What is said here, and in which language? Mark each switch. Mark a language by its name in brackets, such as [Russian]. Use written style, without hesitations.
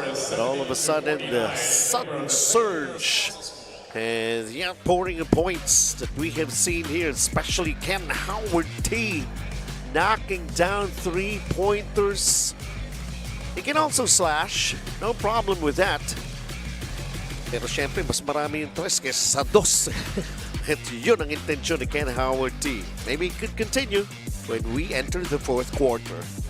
[English] But all of a sudden, the sudden surge. And yeah, pouring of points that we have seen here, especially Ken Howard T knocking down three-pointers. He can also slash, no problem with that. [Filipino] Pero syempre, mas marami yung tres kesa sa dos. At yun ang intensyon ni Ken Howard T. [English] Maybe it could continue when we enter the fourth quarter.